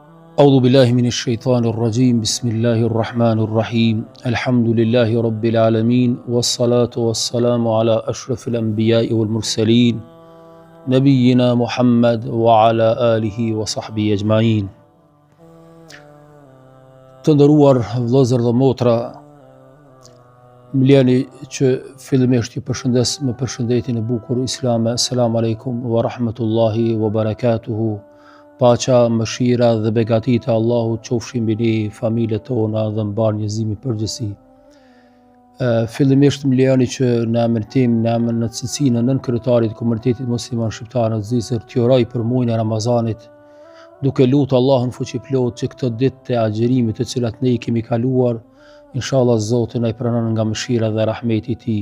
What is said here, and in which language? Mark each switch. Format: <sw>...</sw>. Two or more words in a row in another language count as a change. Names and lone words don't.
<ar>أعوذ بالله من الشيطان الرجيم بسم الله الرحمن الرحيم الحمد لله رب العالمين والصلاة والسلام على أشرف الأنبياء والمرسلين نبينا محمد وعلى آله وصحبه أجمعين.</ar> <sq>Të nderuar vëllezër dhe motra, më lejoni që fillimisht ju përshëndes me përshëndetjen e bukur islame.</sq> <ar>السلام عليكم ورحمة الله وبركاته.</ar> <sq>Paqja, mëshira dhe begatit e Allahut qofshin mbi ne, familjet tona dhe mbar njerëzimin përgjithësi. Fillimisht më lejoni që në emrin tim, në emrin e cilësinë e nënkryetarit të komunitetit musliman shqiptar në Zvicër, t'ju uroj për muajin e Ramazanit, duke lutur Allahun fuqiplot që këtë ditë të agjerimit të cilat ne i kemi kaluar, inshallah Zoti na i pranon nga mëshira dhe rahmeti i Tij.</sq>